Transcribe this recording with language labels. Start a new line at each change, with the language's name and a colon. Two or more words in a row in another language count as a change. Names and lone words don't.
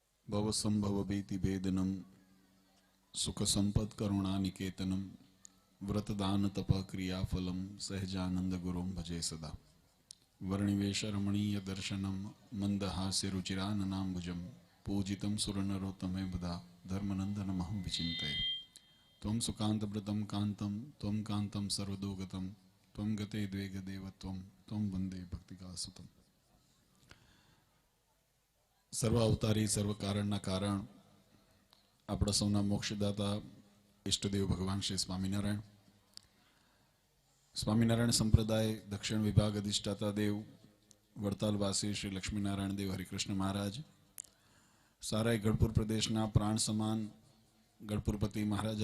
Sanskrit: भवसंभव भीति भेदनम सुख संपद करुणानिकेतनम व्रतदान तप क्रियाफलम सहजानंद गुरुम भजे सदा वर्णिवेश रमणीय दर्शनम मंदहास्य रुचिराननाम्बुजम पूजितम सुरनरोत्तमे बदा धर्मनंदन महं विचिंतये त्वं सुकांतव्रतं कांतं त्वं कांतं सर्वदोगतं त्वं गते द्वेग देवत्वं त्वं वंदे भक्तिकासुतम।
Gujarati: સર્વ અવતારી સર્વ કારણના કારણ આપણા સૌના મોક્ષદાતા ઈષ્ટદેવ ભગવાન શ્રી સ્વામિનારાયણ. સ્વામિનારાયણ સંપ્રદાય દક્ષિણ વિભાગ અધિષ્ઠાતા દેવ વડતાલવાસી શ્રી લક્ષ્મીનારાયણ દેવ હરિકૃષ્ણ મહારાજ, સારાય ગઢપુર પ્રદેશના પ્રાણ સમાન ગઢપુરપતિ મહારાજા